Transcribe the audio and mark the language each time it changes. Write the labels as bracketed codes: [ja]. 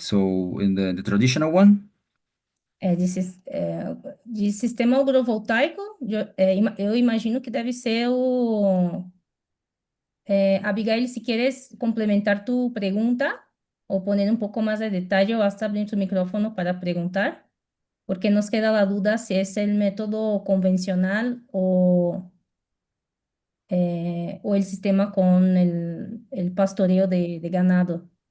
[en] So in the traditional one? [pt] De sistema agrovoltaico, eu imagino que deve ser o... [es] Abigail, si quieres complementar tu pregunta o poner un poco más de detalle, basta abrir tu micrófono para preguntar, porque nos queda la duda si es el método convencional o el sistema con el pastoreo de ganado.